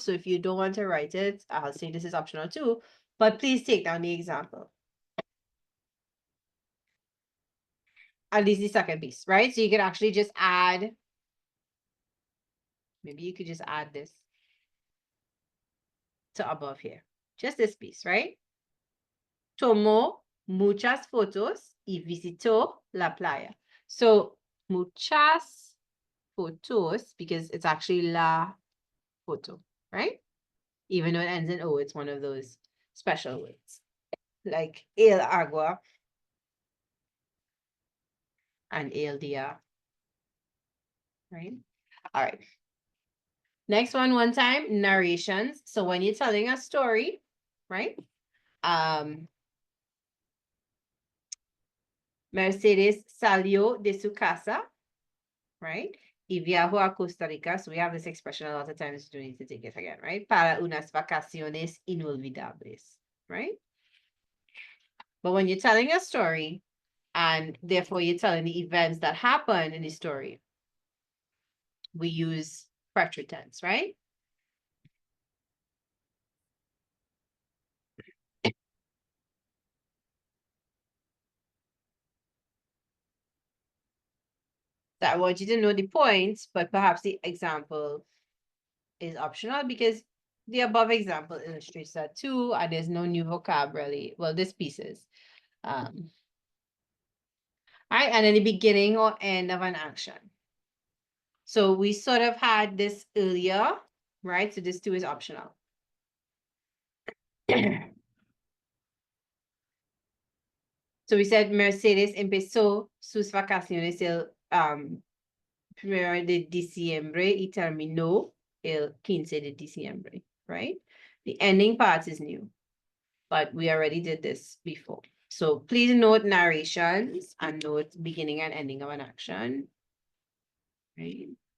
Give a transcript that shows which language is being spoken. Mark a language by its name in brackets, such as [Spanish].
[English] So if you don't want to write it, I'll say this is optional too, but please take down the example. At least the second piece, right? So you can actually just add, maybe you could just add this to above here. Just this piece, right? [Spanish] Tomó muchas fotos y visitó la playa. [English] So [Spanish] muchas fotos, [English] because it's actually la foto, right? Even though it ends in O, it's one of those special words. Like el agua and el dia, right? All right. Next one time, narrations. So when you're telling a story, right? [Spanish] Mercedes salió de su casa, right? Y viajó a Costa Rica. [English] So we have this expression a lot of times. You don't need to take it again, right? [Spanish] Para unas vacaciones inolvidables, [English] right? But when you're telling a story, and therefore you're telling the events that happen in the story, we use future tense, right? So I want you to know the points, but perhaps the example is optional because the above example illustrates that too, and there's no new vocabulary. Well, this piece is. Right, and then the beginning or end of an action. So we sort of had this earlier, right? So this too is optional. So we said [Spanish] Mercedes empezó sus vacaciones el 1 de diciembre y terminó el 15 de diciembre, right? [English] The ending part is new, but we already did this before. So please note narrations and note beginning and ending of an action, right?